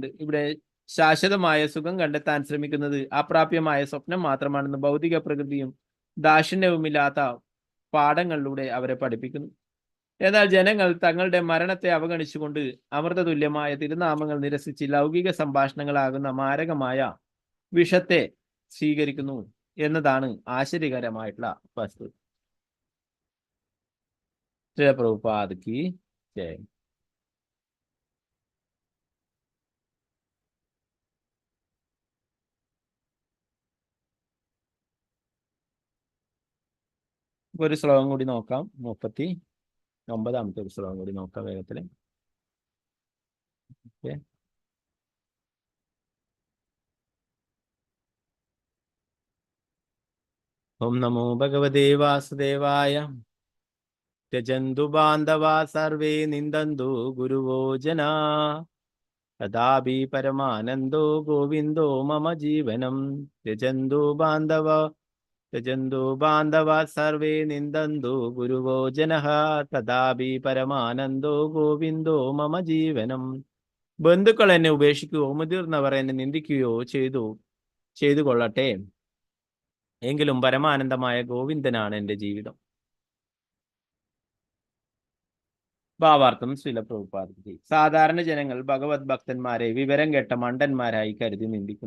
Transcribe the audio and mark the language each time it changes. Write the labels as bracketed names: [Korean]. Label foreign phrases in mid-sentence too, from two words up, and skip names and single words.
[Malayalam] ഇവിടെ ശാശ്വതമായ സുഖം കണ്ടെത്താൻ ശ്രമിക്കുന്നത് അപ്രാപ്യമായ സ്വപ്നം മാത്രമാണെന്ന് ഭൗതിക പ്രകൃതിയും ദാക്ഷിണ്യവുമില്ലാത്ത പാഠങ്ങളിലൂടെ അവരെ പഠിപ്പിക്കുന്നു. എന്നാൽ ജനങ്ങൾ തങ്ങളുടെ മരണത്തെ അവഗണിച്ചുകൊണ്ട് അമൃതതുല്യമായ തിരുനാമങ്ങൾ നിരസിച്ച് ലൗകിക സംഭാഷണങ്ങളാകുന്ന മാരകമായ വിഷത്തെ സ്വീകരിക്കുന്നു എന്നതാണ് ആശ്ചര്യകരമായിട്ടുള്ള വസ്തുത. [Hindi] श्री प्रभुपाद की जय। [Malayalam] ഒരു ശ്ലോകം കൂടി നോക്കാം. 39ാമത്തെ ഒരു ശ്ലോകം കൂടി നോക്കാം വേഗത്തിൽ. [Sanskrit] ॐ नमो भगवते वासुदेवाय. त्यजन्तु बान्धवा सर्वे निन्दन्तु गुरुवो जना, तदापि परमानन्दो गोविन्दो मम जीवनं. त्यजन्तु बान्धवा सर्वे निन्दन्तु गुरुवो जनः, तदापि परमानन्दो गोविन्दो मम जीवനം. [Malayalam] ബന്ധുക്കൾ എന്നെ ഉപേക്ഷിക്കുകയോ മുതിർന്നവർ എന്നെ നിന്ദിക്കുകയോ ചെയ്തു കൊള്ളട്ടെ, എങ്കിലും പരമാനന്ദമായ ഗോവിന്ദനാണ് എൻ്റെ ജീവിതം. ഭാവാർത്ഥം ശ്രീല പ്രഭുപാദജി. സാധാരണ ജനങ്ങൾ ഭഗവത് ഭക്തന്മാരെ വിവരം കെട്ട മണ്ടന്മാരായി കരുതി നിന്ദിക്കുന്നു.